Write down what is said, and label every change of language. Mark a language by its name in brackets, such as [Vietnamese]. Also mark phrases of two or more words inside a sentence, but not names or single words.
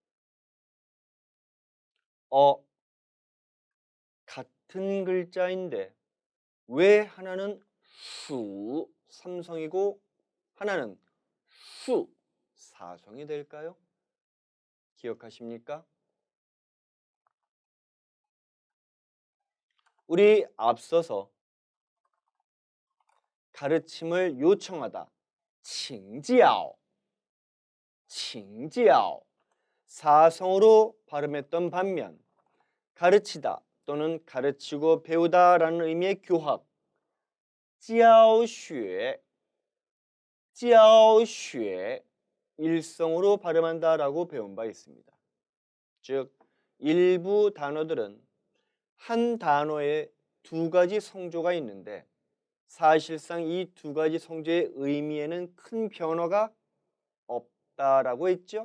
[Korean] 같은 글자인데 왜 하나는 수, 삼성이고 하나는 수, 사성이 될까요? 기억하십니까? 우리 앞서서 가르침을 요청하다, [Chinese] 请教, 请教 [Korean] 사성으로 발음했던 반면 가르치다 또는 가르치고 배우다라는 의미의 교학, [Chinese] 教学, 教学 [Korean] 일성으로 발음한다라고 배운 바 있습니다. 즉 일부 단어들은 한 단어에 두 가지 성조가 있는데 사실상 이 두 가지 성조의 의미에는 큰 변화가 없다라고 했죠.